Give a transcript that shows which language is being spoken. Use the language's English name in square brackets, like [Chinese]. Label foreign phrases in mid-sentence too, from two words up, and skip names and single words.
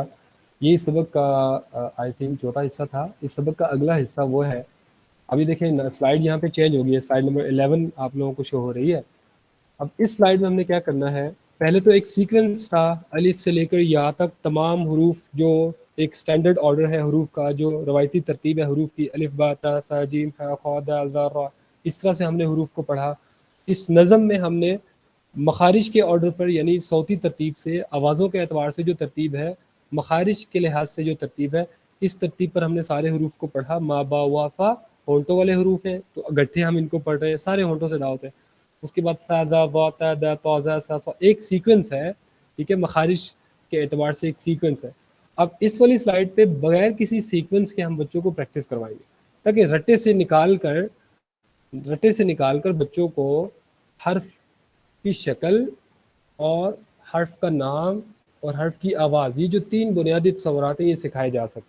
[Urdu] یہ سبق کا [English] I think [Urdu] چوتھا حصہ تھا. اس سبق کا اگلا حصہ وہ ہے ابھی دیکھیں سلائڈ یہاں پہ چینج ہو گئی ہے, [English] slide number [Urdu] 11 آپ لوگوں کو شو ہو رہی ہے. اب اس سلائڈ میں ہم نے کیا کرنا ہے, پہلے تو ایک سیکوینس تھا الف سے لے کر یا تک تمام حروف, جو ایک [English] standard order [Urdu] ہے حروف کا, جو روایتی ترتیب ہے حروف کی, الف با تا ثا جیم ح خ دال ذا را, اس طرح سے ہم نے حروف کو پڑھا. اس نظم میں ہم نے مخارج کے آرڈر پر, یعنی صوتی ترتیب سے, آوازوں کے اعتبار سے جو ترتیب ہے, مخارج کے لحاظ سے جو ترتیب ہے, اس ترتیب پر ہم نے سارے حروف کو پڑھا. ما با وا فا ہونٹوں والے حروف ہیں تو گٹھے ہم ان کو پڑھ رہے ہیں, سارے ہونٹوں سے ادا ہوتے ہیں. اس کے بعد سا ذا وا تا دا طا ظا سا صا, ایک سیکوینس ہے, ٹھیک ہے, مخارج کے اعتبار سے ایک سیکوینس ہے. اب اس والی سلائڈ پہ بغیر کسی سیکوینس کے ہم بچوں کو پریکٹس کروائیں گے, تاکہ رٹے سے نکال کر بچوں کو حرف کی شکل اور حرف کا نام اور حرف کی آواز, یہ جو 3 بنیادی تصورات ہیں, یہ سکھائے جا سکیں.